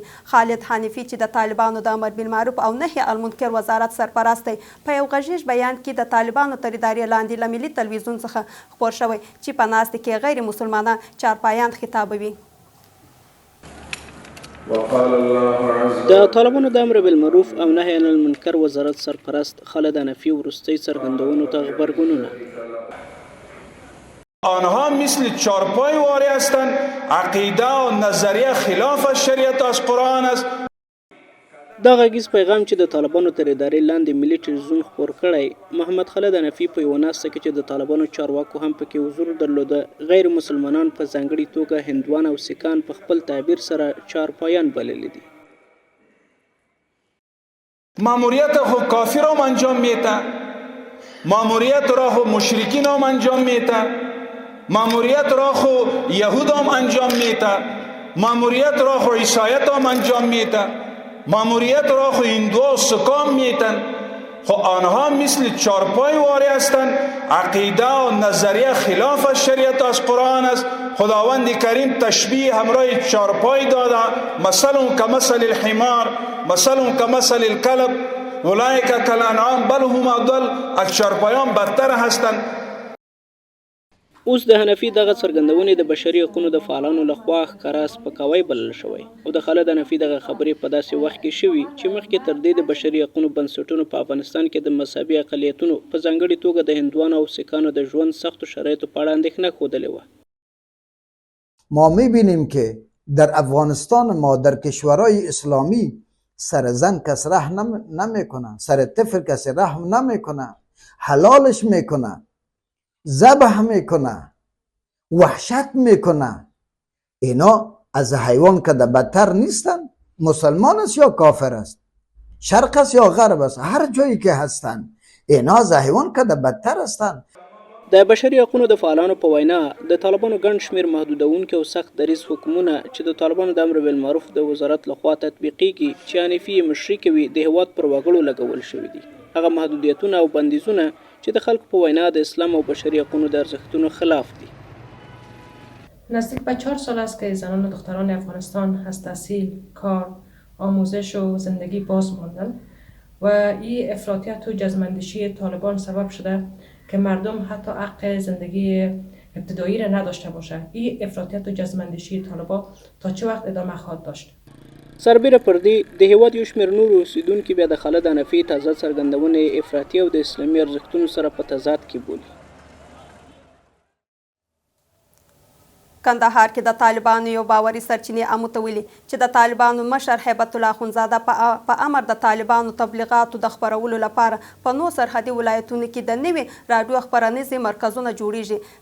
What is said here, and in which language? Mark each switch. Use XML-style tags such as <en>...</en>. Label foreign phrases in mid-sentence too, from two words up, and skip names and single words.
<ps>خالد حنفي چې د طالبانو د امر بالمعروف او نهي المنکر وزارت سرپرست دی په یو غږیز بیان کې د طالبانو تر ادارې لاندې له ملي تلویزیون څخه خپور شوی چې په ناستې کې غیر مسلمانان چارپایان خطابوي. د طالبانو د امر بالمعروف او نهي عن المنکر وزارت سرپرست خالد حنفی وروستي څرګندونو ته غبرګونونه</ps> <fa>آنها مثل چارپای واری هستند، عقیده و نظریه خلاف از شریعت از قرآن است.</fa> <ps>دا غږیز پیغام چې د طالبانو تر ادارې لاندې ملي ټلویزیون خپور کړی محمد خالد حنفي په یوه ناسته کې چې د طالبانو چارواکو هم پکې حضور درلوده غیر مسلمانان په ځانګړې توګه هندوان او سیکان په خپل تعبیر سره چارپایان بللی دي.</ps> <fa>ماموریت خود کافر هم انجام میده، ماموریت را خود مشرکین هم انجام میده، ماموریت را خود یهود هم انجام میده، ماموریت را خود عیسایت هم انجام میده، ماموریت را خو هندو و سکام میتن. خو آنها مثل چارپای واری هستند، عقیده و نظریه خلاف از شریعت از قرآن است. خداوند کریم تشبیه همراه چارپای داده،</fa> <ar>مثل کمثل الحمار، مثل کمثل الکلب، اولئک کالانعام بل هم اضل.</ar> <fa>از چارپایان بدتر هستند.</fa> <ps>اوس د حنفي دغه څرګندونې د بشري حقوقو د فعالانو لخوا ښکاره سپکاوی بلل شوی او د خالد حنفي دغه خبرې په داسې وخت کې شوي چې مخکې تر دې د بشري حقوقو بنسټونو په افغانستان کې د مذهبي اقلیتونو په ځانګړې توګه د هندوانو او سیکانو د ژوند سختو شرایطو په اړه اندېښنه ښودلې وه.</ps> <fa>ما میبینیم که در افغانستان ما در کشورهای اسلامی سر زن کس رحم نمیکنه، سر طفل کسی رحم نمیکنه، حلالش میکنه، ذبح میکنه، وحشت میکنه. اینا از حیوان که بدتر نیستن؟ مسلمان است یا کافر است، شرق است یا غرب است، هر جایی که هستن اینا از حیوان که بدتر هستن.</fa> <ps>د بشري حقوقو د فعالانو په وینا د طالبانو ګڼ شمېر محدودونکي او سخت دریځ حکمونه چې د طالبانو د امر بالمعروف د وزارت لخوا تطبیقیږي چې حنفي یې مشري کوي د هېواد پر وګړو لګول شوي دي. هغه محدودیتونه او بندیزونه چې د خلکو په وینا د اسلام او بشري حقوقو د ارزښتونو خلاف دي.</ps> <fa>نزدیک به 4 سال است که زنان و دختران افغانستان از تحصیل، کار، آموزش و زندگی باز ماندند و این افراطیت و جزمندشی طالبان سبب شده که مردم حتی حق زندگی ابتدایی را نداشته باشه. این افراطیت و جزمندشی طالبان تا چه وقت ادامه خواهد داشت؟</fa> <ps>سربیره پر دې د هیواد یو شمېر نورو اوسېدونکي بیا د خالد حنفي تازه څرګندونې افراطي او د اسلامي ارزښتونو سره په تضاد کې بولي. کندهار کې د طالبانو یو باوري سرچینې امو ته ویلي چې د طالبانو مشر هیبت الله اخونزاده په امر د طالبانو تبلیغاتو د خپرولو لپاره په نو سرحدي ولایتونو کې د نوي راډیو خپرنیزې مرکزونه جوړیږي.</ps>